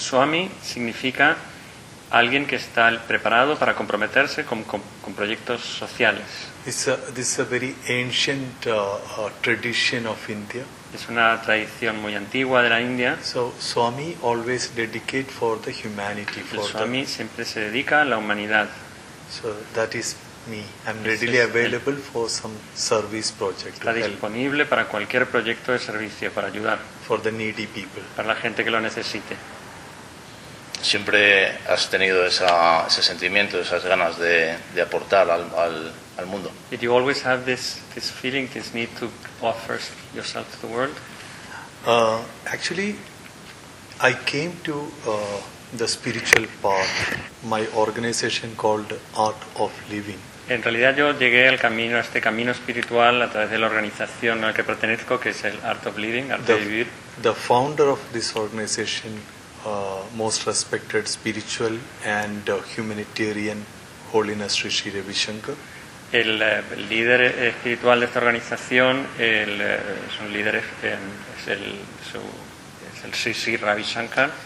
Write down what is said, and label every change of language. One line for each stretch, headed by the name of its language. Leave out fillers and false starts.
Spanish: Swami significa alguien que está preparado para comprometerse con proyectos sociales.
English: This is a very ancient tradition of India.
Spanish: Es una tradición muy antigua de la India.
English: So Swami always dedicate for the humanity.
Spanish: Siempre se dedica a la humanidad.
English: So that is me. I'm readily available for some service project.
Spanish: Está disponible para cualquier proyecto de servicio para ayudar.
English: For the needy people.
Spanish: Para la gente que lo necesite. Siempre has tenido ese sentimiento, esas ganas de aportar al mundo.
English: Did you always have this feeling, this need to offer yourself to the world? Actually, I came to the spiritual path. My organization called Art of Living.
Spanish: En realidad, yo llegué al camino, a este camino espiritual, a través de la organización a la que pertenezco, que es el Art of Living, Arte de Vivir.
English: The founder of this organization, most respected spiritual and humanitarian holiness, Rishi Ravi Shankar.
Spanish: El líder espiritual de esta organización es el Sisi Ravi Shankar.